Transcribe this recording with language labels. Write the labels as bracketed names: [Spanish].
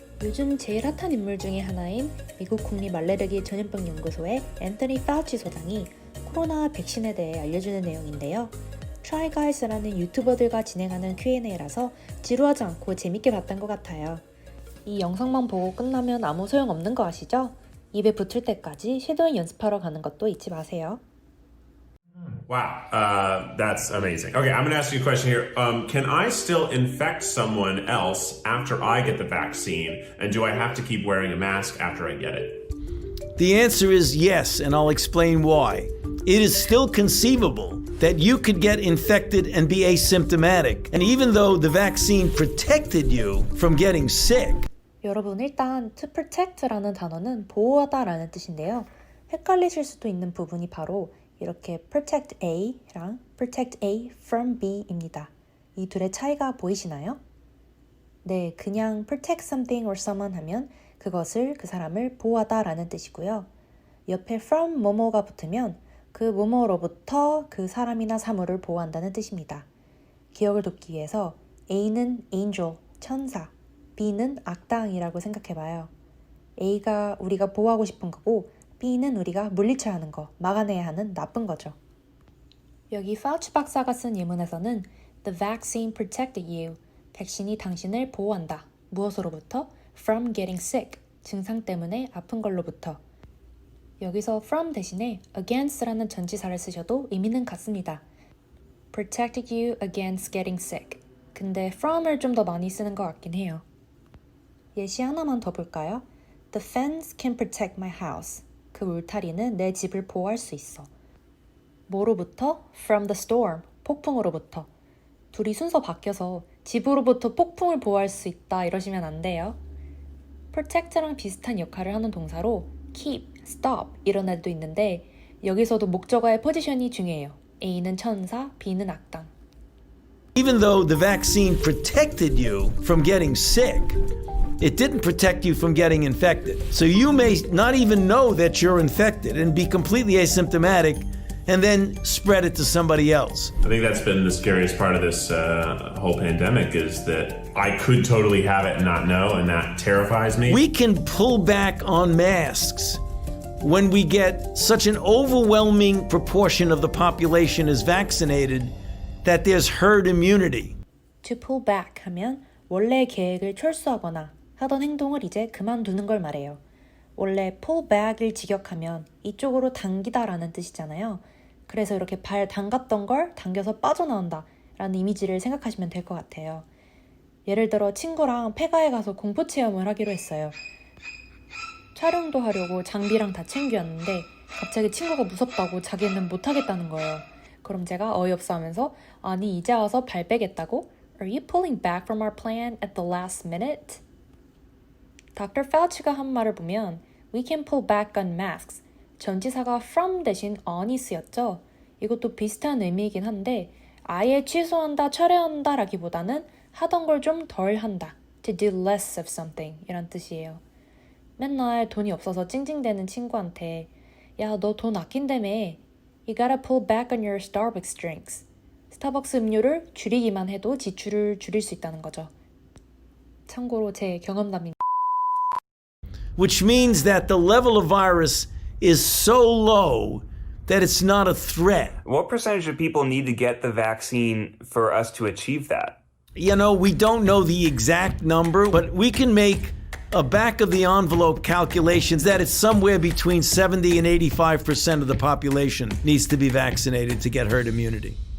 [Korean] 요즘 제일 핫한 인물 중에 하나인 미국 국립 알레르기 전염병 연구소의 앤서니 파우치 소장이 코로나 백신에 대해 알려주는 내용인데요. Try Guys라는 유튜버들과 진행하는 Q&A라서 지루하지 않고 재밌게 봤던 것 같아요. 이 영상만 보고 끝나면 아무 소용 없는 거 아시죠? 입에 붙을 때까지 쉐도잉 연습하러 가는 것도 잊지 마세요. [English] Wow, that's amazing. Okay, I'm going to ask you a question here. Can I still infect someone else after I get the vaccine? And do I have to keep wearing a mask after I get it? The answer is yes, and I'll explain why. It is still conceivable that you could get infected and be asymptomatic. And even though the vaccine protected you from getting sick, [Korean] 여러분, 일단 to protect라는 단어는 보호하다라는 뜻인데요. 헷갈리실 수도 있는 부분이 바로 이렇게 protect A랑 protect A from B입니다. 이 둘의 차이가 보이시나요? 네, 그냥 [English] protect something or someone [Korean] 하면 그것을, 그 사람을 보호하다라는 뜻이고요. 옆에 from 뭐뭐가 붙으면 그 뭐뭐로부터 그 사람이나 사물을 보호한다는 뜻입니다. 기억을 돕기 위해서 A는 angel, 천사, B는 악당이라고 생각해봐요. A가 우리가 보호하고 싶은 거고 B는 우리가 물리쳐야 하는 거, 막아내야 하는 나쁜 거죠. 여기 파우치 박사가 쓴 예문에서는 [English] The vaccine protected you. [Korean] 백신이 당신을 보호한다. 무엇으로부터? [English] From getting sick. [Korean] 증상 때문에 아픈 걸로부터. 여기서 from 대신에 against라는 전치사를 쓰셔도 의미는 같습니다. [English] Protected you against getting sick. [Korean] 근데 from을 좀 더 많이 쓰는 것 같긴 해요. 예시 하나만 더 볼까요? [English] The fence can protect my house. [Korean] 그 울타리는 내 집을 보호할 수 있어. 뭐로부터? [English] From the storm. [Korean] 폭풍으로부터. 둘이 순서 바뀌어서 집으로부터 폭풍을 보호할 수 있다 이러시면 안 돼요. protect랑 비슷한 역할을 하는 동사로 keep, stop 이런 애도 있는데 여기서도 목적어의 포지션이 중요해요. A는 천사, B는 악당. [English] even though the vaccine protected you from getting sick, it didn't protect you from getting infected. So you may not even know that you're infected and be completely asymptomatic and then spread it to somebody else. I think that's been the scariest part of this whole pandemic is that I could totally have it and not know, and that terrifies me. We can pull back on masks when we get such an overwhelming proportion of the population is vaccinated that there's herd immunity. [Korean] To pull back 하면 원래 계획을 철수하거나 하던 행동을 이제 그만두는 걸 말해요. 원래 pull back을 직역하면 이쪽으로 당기다라는 뜻이잖아요. 그래서 이렇게 발 담갔던 걸 당겨서 빠져나온다 라는 이미지를 생각하시면 될 것 같아요. 예를 들어 친구랑 폐가에 가서 공포 체험을 하기로 했어요. 촬영도 하려고 장비랑 다 챙겼는데 갑자기 친구가 무섭다고 자기는 못하겠다는 거예요. 그럼 제가 어이없어 하면서 아니 이제 와서 발 빼겠다고? [English] Are you pulling back from our plan at the last minute? Dr. Fauci가 [Korean] 한 말을 보면 [English] We can pull back on masks. [Korean] 전치사가 from 대신 on이 쓰였죠. 이것도 비슷한 의미이긴 한데 아예 취소한다, 철회한다 라기보다는 하던 걸 좀 덜 한다. [English] To do less of something [Korean] 이란 뜻이에요. 맨날 돈이 없어서 찡찡대는 친구한테 야, 너 돈 아낀다며. [English] You gotta pull back on your Starbucks drinks. [Korean] 스타벅스 음료를 줄이기만 해도 지출을 줄일 수 있다는 거죠. 참고로 제 경험담입니다. [English] Which means that the level of virus is so low that it's not a threat. What percentage of people need to get the vaccine for us to achieve that? You know, we don't know the exact number, but we can make a back of the envelope calculations that it's somewhere between 70 and 85% of the population needs to be vaccinated to get herd immunity.